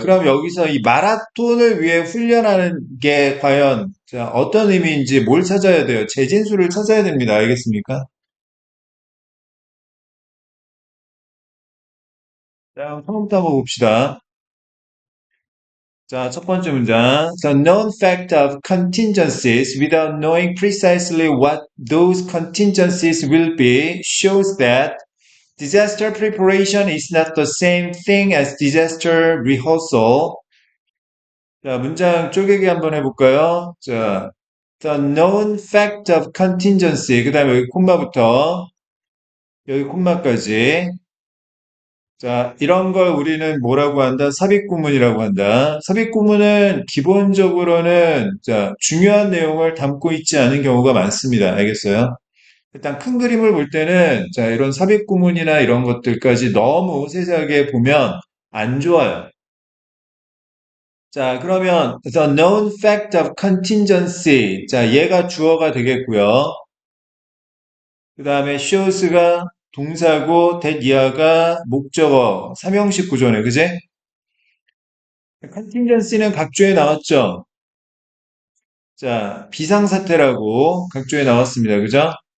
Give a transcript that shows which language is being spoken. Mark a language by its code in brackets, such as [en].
[ko] 그럼 여기서 이 마라톤을 위해 훈련하는 게 과연, 자, 어떤 의미인지 뭘 찾아야 돼요? 재진수를 찾아야 됩니다. 알겠습니까? 자, 처음부터 한번 봅시다. 자, 첫 번째 문장. [en] The known fact of contingencies without knowing precisely what those contingencies will be shows that disaster preparation is not the same thing as disaster rehearsal. [ko] 자, 문장 쪼개기 한번 해볼까요? 자, [en] the known fact of contingency. [ko] 그 다음에 여기 콤마부터 여기 콤마까지. 자, 이런 걸 우리는 뭐라고 한다? 삽입구문이라고 한다. 삽입구문은 기본적으로는 자, 중요한 내용을 담고 있지 않은 경우가 많습니다. 알겠어요? 일단 큰 그림을 볼 때는 자, 이런 삽입구문이나 이런 것들까지 너무 세세하게 보면 안 좋아요. 자, 그러면 [en] the known fact of contingency. [ko] 자, 얘가 주어가 되겠고요. 그 다음에 shows가 동사고 that 이하가 목적어, 삼형식 구조네. 그지? 컨틴전시는 각조에 나왔죠. 자, 비상사태라고 각조에 나왔습니다. 그죠?